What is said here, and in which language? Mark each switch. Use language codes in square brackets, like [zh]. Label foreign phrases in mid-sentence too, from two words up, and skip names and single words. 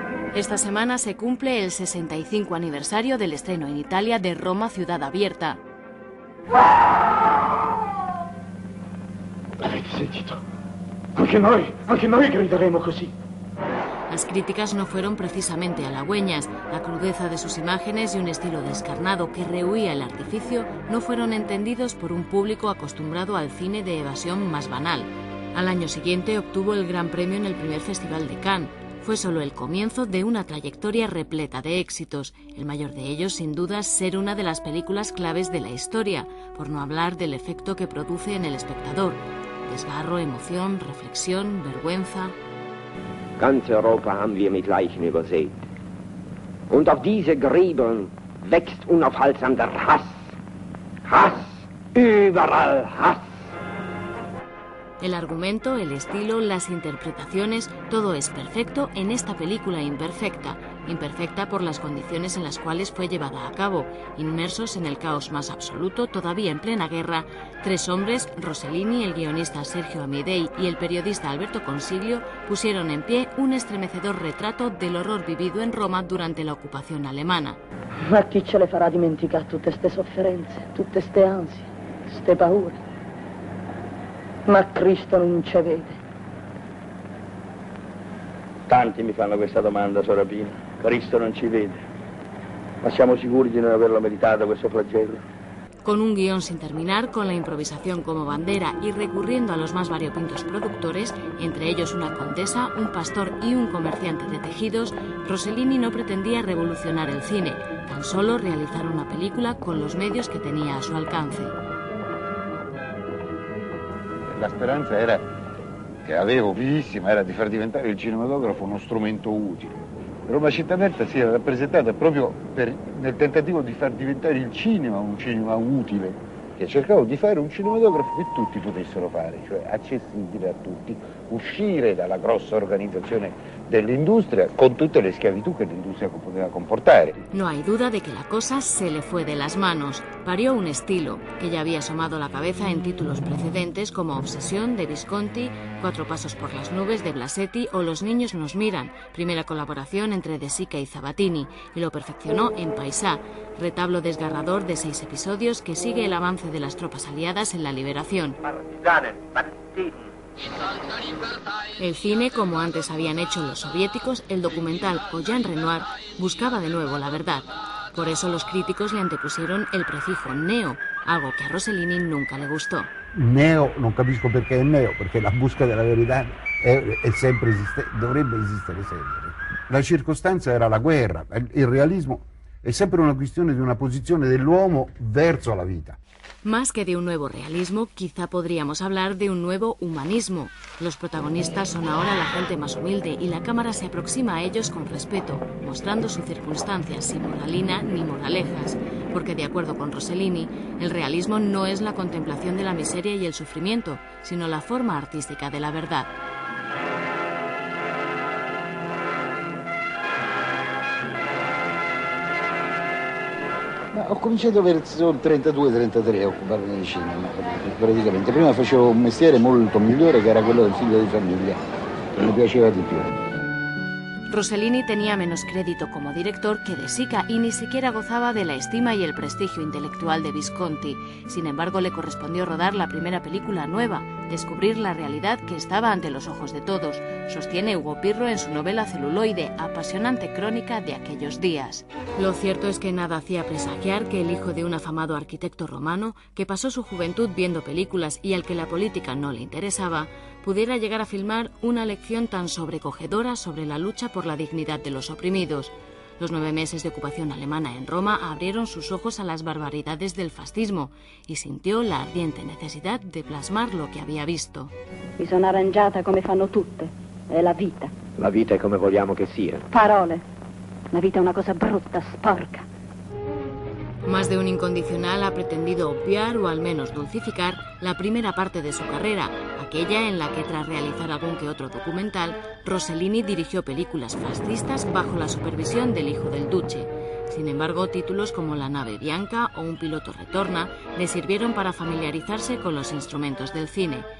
[es] Esta semana se cumple el 65 aniversario del estreno en Italia de Roma Ciudad Abierta. [it] Avete sentito? Anche noi grideremo così. [es] Las críticas no fueron precisamente halagüeñas. La crudeza de sus imágenes y un estilo descarnado que rehuía el artificio no fueron entendidos por un público acostumbrado al cine de evasión más banal. Al año siguiente obtuvo el Gran Premio en el primer Festival de Cannes. Fue solo el comienzo de una trayectoria repleta de éxitos, el mayor de ellos sin duda ser una de las películas claves de la historia, por no hablar del efecto que produce en el espectador. Desgarro, emoción, reflexión, vergüenza. [de] Ganz Europa haben wir mit Leichen übersät. Und auf diese Gräber wächst unaufhaltsam der Hass. Hass, überall Hass. [es] El argumento, el estilo, las interpretaciones, todo es perfecto en esta película imperfecta. Imperfecta por las condiciones en las cuales fue llevada a cabo. Inmersos en el caos más absoluto, todavía en plena guerra, tres hombres, Rossellini, el guionista Sergio Amidei y el periodista Alberto Consiglio, pusieron en pie un estremecedor retrato del horror vivido en Roma durante la ocupación alemana. [it] Ma chi ce le farà dimenticare tutte ste sofferenze, tutte ste ansie, ste paure? Ma Cristo non ci vede. Tanti mi fanno questa domanda, Sora Pina. Cristo non ci vede. Ma siamo sicuri di non averlo meritato questo flagello? [es] Con un guión sin terminar, con la improvisación como bandera y recurriendo a los más variopintos productores, entre ellos una condesa, un pastor y un comerciante de tejidos, Rossellini no pretendía revolucionar el cine, tan solo realizar una película con los medios que tenía a su alcance. [it] La speranza era, che avevo vivissima, era di far diventare il cinematografo uno strumento utile. Roma Città Aperta si era rappresentata proprio nel tentativo di far diventare il cinema un cinema utile, che cercavo di fare un cinematografo che tutti potessero fare, cioè accessibile a tutti, uscire dalla grossa organizzazione dell'industria con tutte le schiavitù che l'industria poteva comportare. [es] No hay duda de que la cosa se le fue de las manos. Parió un estilo que ya había asomado la cabeza en títulos precedentes como Obsesión de Visconti, Cuatro pasos por las nubes de Blasetti o Los niños nos miran, primera colaboración entre De Sica y Zavattini, y lo perfeccionó en Paisà, retablo desgarrador de 6 episodios que sigue el avance de las tropas aliadas en la liberación. El cine, como antes habían hecho los soviéticos, el documental o Jean Renoir, buscaba de nuevo la verdad. Por eso los críticos le antepusieron el prefijo neo, algo que a Rossellini nunca le gustó. [it] Neo, non capisco perché è neo, perché la busca della verità è sempre dovrebbe esistere sempre. La circostanza era la guerra, il realismo è sempre una questione di una posizione dell'uomo verso la vita. [es] Más que de un nuevo realismo, quizá podríamos hablar de un nuevo humanismo. Los protagonistas son ahora la gente más humilde y la cámara se aproxima a ellos con respeto, mostrando sus circunstancias sin moralina ni moralejas. Porque de acuerdo con Rossellini, el realismo no es la contemplación de la miseria y el sufrimiento, sino la forma artística de la verdad. [it] Ho cominciato verso il 32-33 a occuparmi di cinema, praticamente. Prima facevo un mestiere molto migliore che era quello del figlio di famiglia, che mi piaceva di più. [es] Rossellini tenía menos crédito como director que De Sica y ni siquiera gozaba de la estima y el prestigio intelectual de Visconti. Sin embargo, le correspondió rodar la primera película nueva, descubrir la realidad que estaba ante los ojos de todos, sostiene Hugo Pirro en su novela Celuloide, apasionante crónica de aquellos días. Lo cierto es que nada hacía presagiar que el hijo de un afamado arquitecto romano, que pasó su juventud viendo películas y al que la política no le interesaba, pudiera llegar a filmar una lección tan sobrecogedora sobre la lucha por la dignidad de los oprimidos. Los 9 meses de ocupación alemana en Roma abrieron sus ojos a las barbaridades del fascismo y sintió la ardiente necesidad de plasmar lo que había visto. [it] Mi sono arrangiata come fanno tutte, è la vita. La vita è come vogliamo che sia. Parole. La vita è una cosa brutta, sporca. [es] Más de un incondicional ha pretendido obviar o al menos dulcificar la primera parte de su carrera, aquella en la que tras realizar algún que otro documental, Rossellini dirigió películas fascistas bajo la supervisión del hijo del duce. Sin embargo, títulos como La nave bianca o Un piloto retorna le sirvieron para familiarizarse con los instrumentos del cine.